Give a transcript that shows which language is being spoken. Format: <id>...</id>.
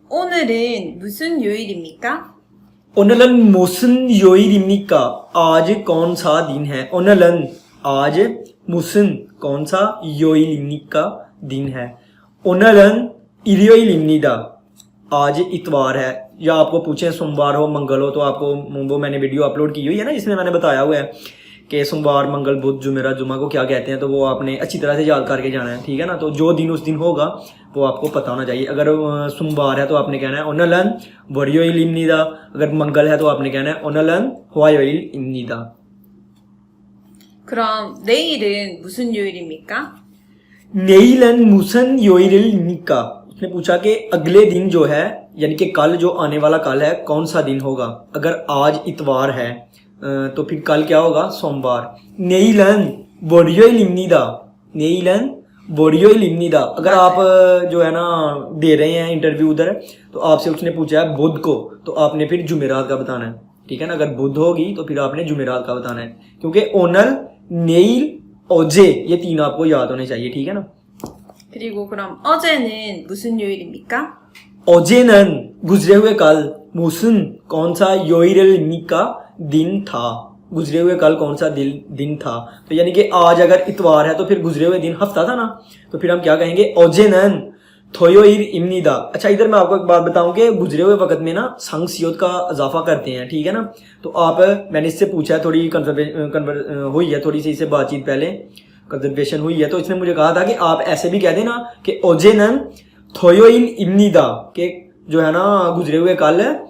<ko>오늘은 무슨 요일입니까? 오늘은 무슨 요일입니까?</ko> <hi>आज कौन सा दिन है?</hi> <ko>오늘은</ko> <hi>आज</hi> <ko>무슨</ko> <hi>कौन सा</hi> <ko>요일입니까?</ko> <hi>दिन है.</hi> <ko>오늘은 일요일입니다.</ko> <hi>आज इतवार है या आपको पूछें सोमवार हो मंगल हो तो आपको वो मैंने वीडियो अपलोड की हुई है ना जिसमें मैंने बताया हुआ है कि सोमवार मंगल बुध जुमेरा जुमा को क्या कहते हैं तो वो आपने अच्छी तरह से याद करके जाना है ठीक है ना तो जो दिन उस दिन होगा वो आपको पता होना चाहिए अगर सोमवार है तो आपने कहना है ओनलन वरियोइल इम्नीदा अगर मंगल है तो आपने कहना है ओनलन हुआयोइल इम्नीदा</hi> <ko>그럼 내일은 무슨 요일입니까?</ko> <hi>नेइलन मुसन योइलिनिका उसने पूछा कि अगले दिन जो है यानी कि कल जो आने वाला कल है कौन सा दिन होगा अगर आज इतवार है तो फिर कल क्या होगा सोमवार नेइलन बोरियोइलिनिदा नेइलन बोरियोइलिनिदा अगर आप जो है ना दे रहे हैं इंटरव्यू उधर तो आपसे उसने पूछा है बुध को तो आपने फिर जुमेरात का बताना है ठीक है ना अगर बुध होगी तो फिर आपने जुमेरात का बताना है क्योंकि ओनल नेइल ओजे ये तीन आपको याद होने चाहिए ठीक है ना</hi> <ko>그리고 그럼 어제는 무슨 요일입니까?</ko> <hi>ओजेनन गुजरे हुए कल मुसन कौन सा योइरल का दिन था गुजरे हुए कल कौन सा दिन था तो यानी कि आज अगर इतवार है तो फिर गुजरे हुए दिन हफ्ता था ना तो फिर हम क्या कहेंगे ओजेनन थोयोइर इम्नीदा अच्छा इधर मैं आपको एक बात बताऊं कि गुजरे हुए वक्त में ना संगसियत का इजाफा करते हैं ठीक है ना तो आप मैंने इससे पूछा थोड़ी हुई है थोड़ी सी इससे बातचीत पहले कंजर्वेशन हुई है तो इसने मुझे कहा था कि आप ऐसे भी कह देना कि ओजेनन थोयोइल इम्नीदा के जो है ना गुजरे हुए कल</hi>